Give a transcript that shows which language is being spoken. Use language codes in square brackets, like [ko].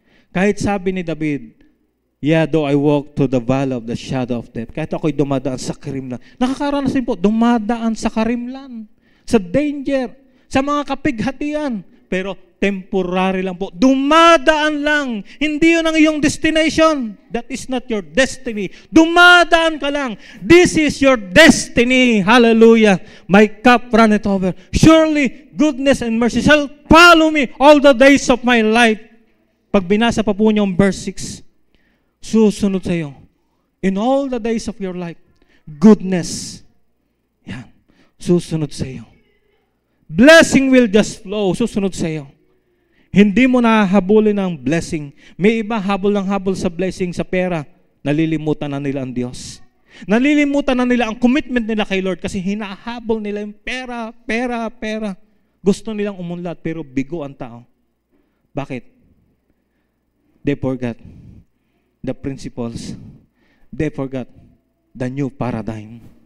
[tl] Kahit sabi ni David, [en] yeah, though I walk to the valley of the shadow of death, [tl] kahit ako'y dumadaan sa karimlan. Nakakaranas din po, dumadaan sa karimlan, sa danger, sa mga kapighatian. Pero temporary lang po. Dumadaan lang. Hindi yun ang iyong destination. [en] That is not your destiny. [tl] Dumadaan ka lang. [en] This is your destiny. Hallelujah. My cup runneth over. Surely goodness and mercy shall follow me all the days of my life. [tl] Pag binasa pa po niyo ang verse 6, susunod sa iyo. In all the days of your life, goodness. Yan. Susunod sa iyo. [en] Blessing will just flow. [tl] Susunod sa iyo. Hindi mo nahahabulin ng blessing. May iba habol ng habol sa blessing, sa pera. Nalilimutan na nila ang Diyos. Nalilimutan na nila ang commitment nila kay Lord kasi hinahabol nila yung pera, pera, pera. Gusto nilang umunlad pero bigo ang tao. Bakit? [en] They forgot the principles. They forgot the new paradigm.